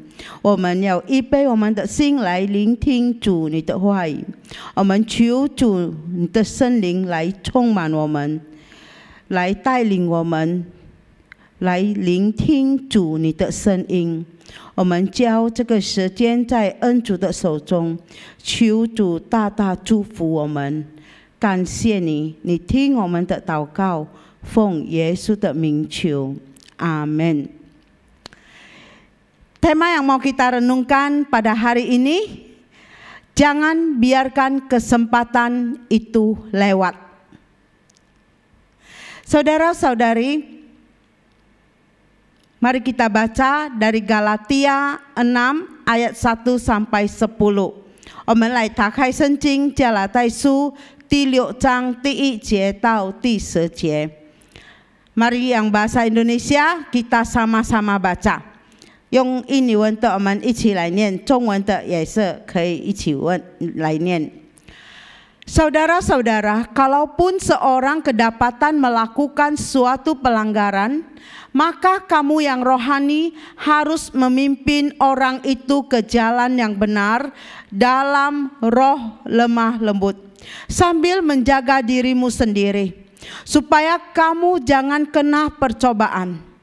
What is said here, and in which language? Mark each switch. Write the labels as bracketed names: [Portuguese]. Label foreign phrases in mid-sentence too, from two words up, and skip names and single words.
[Chinese] 我们要预备我们的心来聆听主你的话语，我们求主你的圣灵来充满我们，来带领我们，来聆听主你的声音。我们交这个时间在恩主的手中，求主大大祝福我们。感谢你，你听我们的祷告，奉耶稣的名求，阿们。 [Indonesian] Tema yang mau kita renungkan pada hari ini, Jangan biarkan kesempatan itu lewat. Saudara-saudari, mari kita baca dari Galatia 6 ayat 1 sampai 10. [Chinese] 我们来打开圣经，加拉太书第6章第1节到第10 节。 [Indonesian] Mari yang bahasa Indonesia kita sama-sama baca。 [Chinese] 用印尼文的我们一起来念， [Indonesian] 中文的也是可以一起来念。Saudara-saudara, kalaupun seorang kedapatan melakukan suatu pelanggaran, maka kamu yang rohani harus memimpin orang itu ke jalan yang benar dalam roh lemah lembut, sambil menjaga dirimu sendiri, supaya kamu jangan kena percobaan.